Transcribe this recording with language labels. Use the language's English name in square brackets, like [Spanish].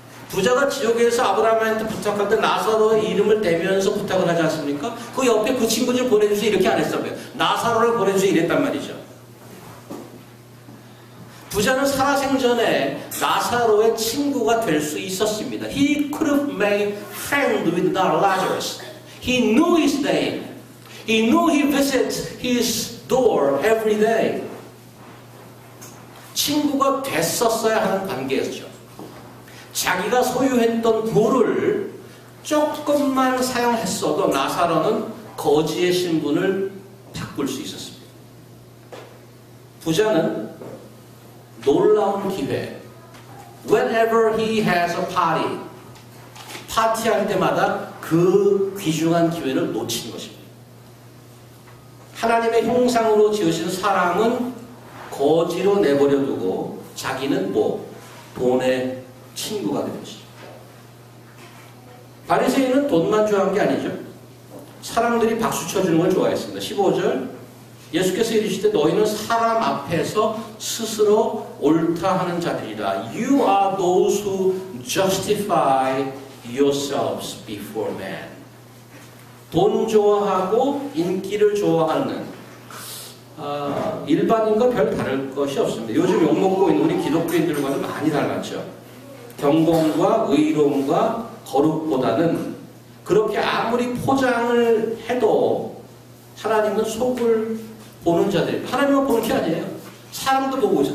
[Korean] 부자가 지옥에서 아브라함한테 부탁할 때 나사로의 이름을 대면서 부탁을 하지 않습니까? 그 옆에 그 친구 좀 보내주세요 이렇게 안 했어요. 나사로를 보내주세요 이랬단 말이죠. 부자는 살아생전에 나사로의 친구가 될 수 있었습니다. [English] He could have made friends with Lazarus. He knew his name. He knew he visits his door every day. [Korean] 친구가 됐었어야 하는 관계였죠. 자기가 소유했던 부를 조금만 사용했어도 나사로는 거지의 신분을 바꿀 수 있었습니다. 부자는 놀라운 기회, [English] whenever he has a party, [Korean] 파티할 때마다 그 귀중한 기회를 놓친 것입니다. 하나님의 형상으로 지으신 사람은 거지로 내버려두고 자기는 돈의 친구가 된 것이죠. 바리새인은 돈만 좋아한 게 아니죠. 사람들이 박수 쳐주는 걸 좋아했습니다. 15절 예수께서 이르시되 너희는 사람 앞에서 스스로 옳다 하는 자들이라. [English] You are those who justify yourselves before man. [Korean] 돈 좋아하고 인기를 좋아하는 일반인과 별 다를 것이 없습니다. 요즘 욕먹고 있는 우리 기독교인들과는 많이 닮았죠. 경건과 의로움과 거룩보다는 그렇게 아무리 포장을 해도 하나님은 속을 보는 자들, 하나님은 보는 게 아니에요. 사람도 보고 있어요.